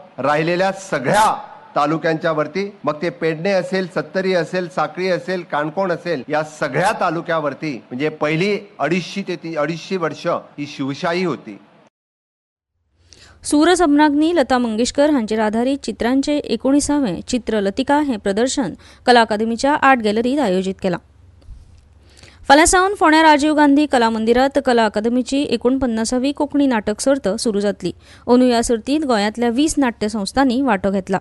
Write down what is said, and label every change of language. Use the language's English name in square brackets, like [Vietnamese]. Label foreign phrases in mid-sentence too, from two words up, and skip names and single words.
[Marathi] राहिलेल्या सगळ्या तालुक्यांच्या वरती, मग ते पेडणे असेल, सत्तरी असेल, साखळी असेल, काणकोण असेल, या सगळ्या तालुक्यावरती म्हणजे पहिली 250 वर्ष ही शिवशाही होती. [Konkani] सूरसम्राज्ञी लता मंगेशकर हांचेर आधारीत चित्रांचे 19वें चित्रलतिका हे प्रदर्शन कला अकादमीच्या आर्ट गॅलरीत आयोजीत केलां. फाल्यां सावन फोंड्या राजीव गांधी कला मंदिरात कला अकादमीची 49वी कोंकणी नाटक सर्त सुरू जातली. अंदू ह्या सर्तींत गोंयांतल्या 20 नाट्य संस्थांनी वांटो घेतला.